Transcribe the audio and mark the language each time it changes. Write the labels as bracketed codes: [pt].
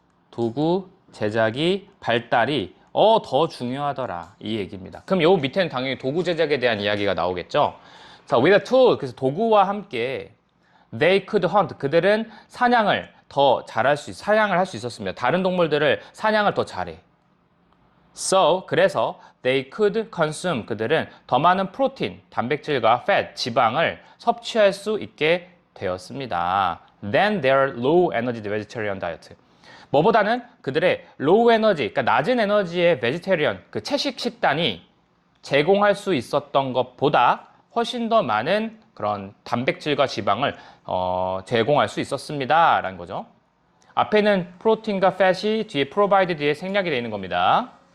[ko] 도구 제작이 발달이 더 중요하더라. 이 얘기입니다. 그럼 요 밑에는 당연히 도구 제작에 대한 이야기가 나오겠죠. 자, [en] with a tool. [ko] 그래서 도구와 함께 [en] they could hunt. [ko] 그들은 사냥을 더 잘할 수 사냥을 할 수 있었습니다. 다른 동물들을 사냥을 더 잘해. [en] So, [ko] 그래서 [en] they could consume. [ko] 그들은 더 많은 프로틴, 단백질과 fat, 지방을 섭취할 수 있게 되었습니다. [en] Than their low energy vegetarian diet. [ko] 뭐보다는 그들의 low energy, 그러니까 낮은 에너지의 vegetarian, 그 채식 식단이 제공할 수 있었던 것보다 훨씬 더 많은 그런 단백질과 지방을 제공할 수 있었습니다. 라는 거죠. 앞에는 프로틴과 fat이 뒤에 provide 뒤에 생략이 되어 있는 겁니다.